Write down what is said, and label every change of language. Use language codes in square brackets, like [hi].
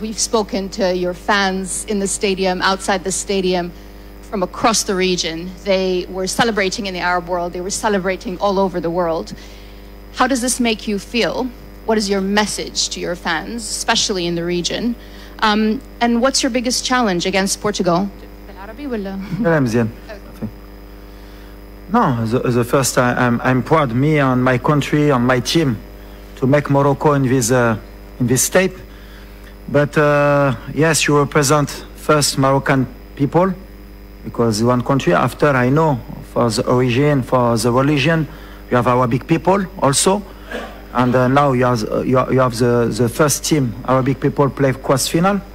[en] We've spoken to your fans in the stadium, outside the stadium, from across the region. They were celebrating in the Arab world. They were celebrating all over the world. How does this make you feel? What is your message to your fans, especially in the region? And what's your biggest challenge against Portugal? [ar] بالعربي ولا؟ لا مزيان. [en] No, the first I'm proud, me and my country and my team, to make Morocco in this state. But yes, you represent first Moroccan people, because one country. After, I know for the origin, for the religion, you have Arabic people also, and now you have the first team Arabic people play quarter final.